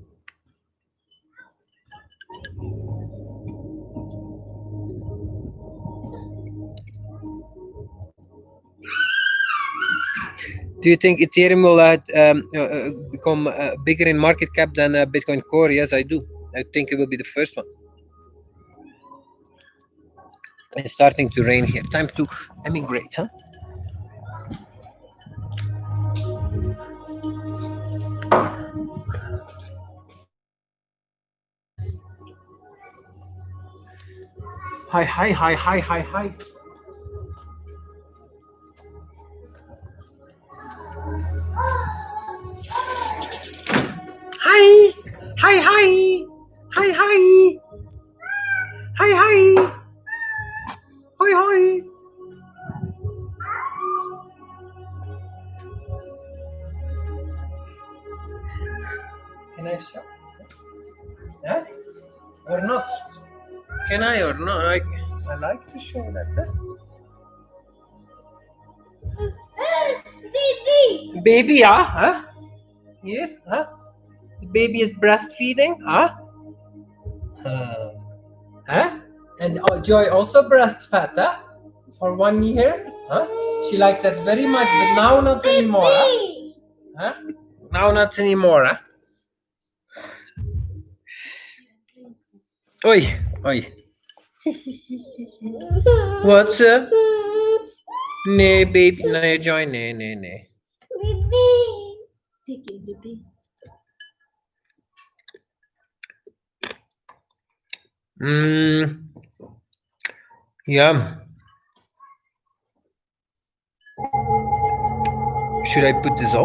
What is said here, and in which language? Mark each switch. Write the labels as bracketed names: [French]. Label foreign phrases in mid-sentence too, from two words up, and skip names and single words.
[English] Do you think Ethereum will become bigger in market cap than Bitcoin Core? Yes, I do. I think it will be the first one. It's starting to rain here. Time to emigrate, huh? Hi, hi, hi, hi, hi, hi. Hi, hi, hi, hi, hi, hi, hi, hi, hi. Can I show? Yeah? Or not? Can I or not? I like to show that. Baby, yeah? Huh? Here? Huh? The baby is breastfeeding? Huh? Huh? And Joy also breastfed, huh? For 1 year? Huh? She liked that very much, but now not anymore, huh? Now not anymore, huh? Oi, oi. What's up? Nee, baby. [Dutch] Nee, Joy, nee, nee, nee. [English] Mm, yeah. Should I put this off?